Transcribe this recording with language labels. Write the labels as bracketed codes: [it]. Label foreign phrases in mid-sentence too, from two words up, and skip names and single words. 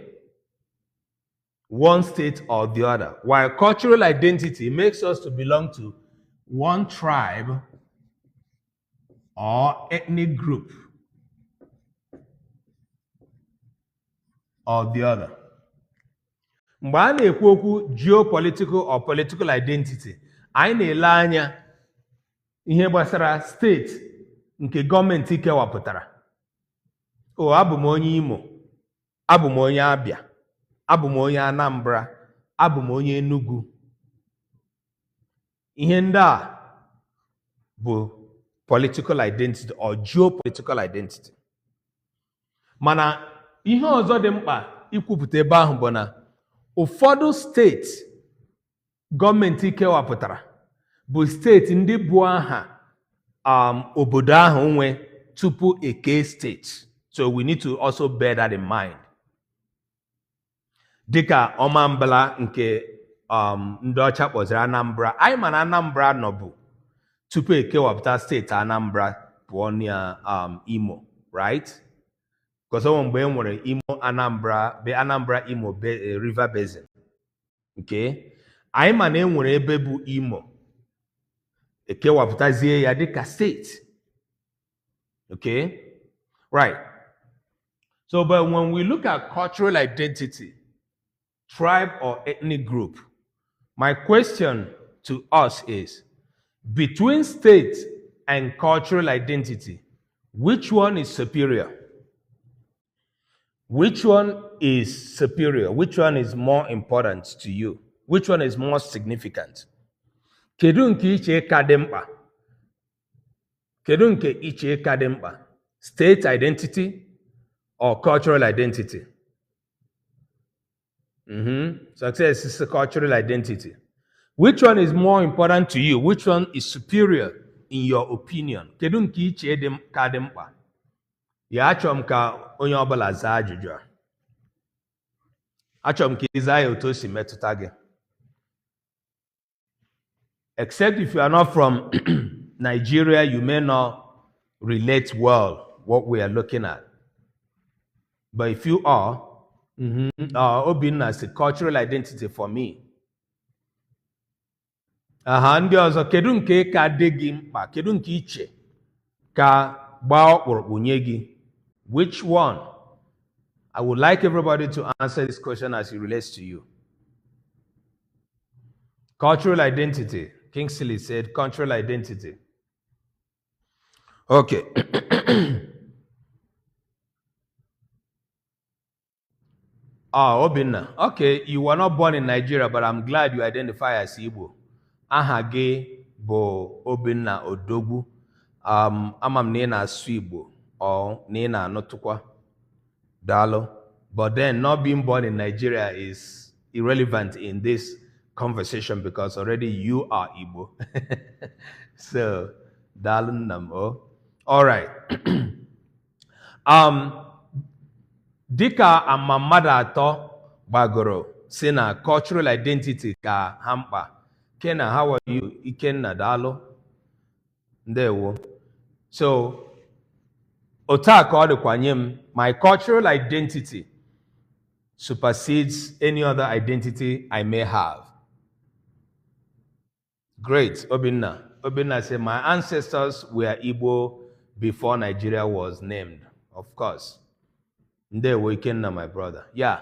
[en] One state or the other. While cultural identity makes us to belong to one tribe or ethnic group or the other. [ig] Mgbe a na-ekwu okwu [en] geopolitical or political identity, [ig] anyị na-ele anya ihe gbasara steeti nke gọọmenti kewapụtara. O, abụ m onye Imo, abụ m onye Abia, abụ m onye Anambra, abụ m onye Enugu. Ihe ndị a bụ [en] political identity or geopolitical identity. [ig] Mana ihe ọzọ dị mkpa ikwupụta ebe ahụ bụ na ụfọdụ steeti gọọmenti kewapụtara bụ steeti ndị bụ aha obodo ahụ nwe tupu eke steeti. [en] So we need to also bear that in mind. [ig] Dịka Ọmambala nke ndị ọcha kpọziri Anambra, anyị ma na Anambra nọbụ tupu ekewapụta steeti Anambra pụọ na Imo, [en] right? [ig] Because mgbe e nwere Imo Anambra, be Anambra Imo River Basin. [en] Okay? [ig] Anyị ma na e nwere ebe bụ Imo, ekewapụtazie ya dịka steeti. [en] Okay? Right. So, but when we look at cultural identity, tribe or ethnic group, my question to us is, between state and cultural identity, which one is superior? Which one is superior? Which one is more important to you? Which one is more significant? [ig] Kedu nke iche ka dị mkpa? Kedu nke iche ka dị mkpa? [en] State identity or cultural identity? Success is a cultural identity. Which one is more important to you? Which one is superior in your opinion? [ig] Kedu nke iche ka dị mkpa? Ya achọrọ m ka onye ọbụla zaa ajụjụ a. Achọrọ m ka ị zaa ya otu o si metụta gị. [en] Except if you are not from Nigeria, you may not relate well what we are looking at. But if you are, Obinna is a cultural identity for me. [ig] Ndị ọzọ, kedu nke ka dị gị mkpa? Kedu nke iche ka gbaa ọkpụrụkpụ nye gị? [en] Which one? I would like everybody to answer this question as it relates to you. Cultural identity. Kingsley said cultural identity. Okay. Obinna. Okay, you were not born in Nigeria, but I'm glad you identify as Igbo. [ig] Aha gị bụ Obinna Odogwu. Ama m na ị na-asụ [en] Igbo or [ig] na ị na-anụtụkwa. Dalo. [en] But then not being born in Nigeria is irrelevant in this conversation because already you are Igbo. So, Dalo. All right. [ig] Dika amamada atọ gbagoro si na [en] cultural identity [ig] ka ha mkpa. [en] Kenna, how are you? [ig] Ikenna dalo. Ndewo. [en] So, [ig] otaka ọ dịkwa nye m, [en] my cultural identity supersedes any other identity I may have. Great, Obinna. Obinna said, my ancestors were Igbo before Nigeria was named. Of course. [ig] Ndewo Ikenna, [en] my brother. Yeah.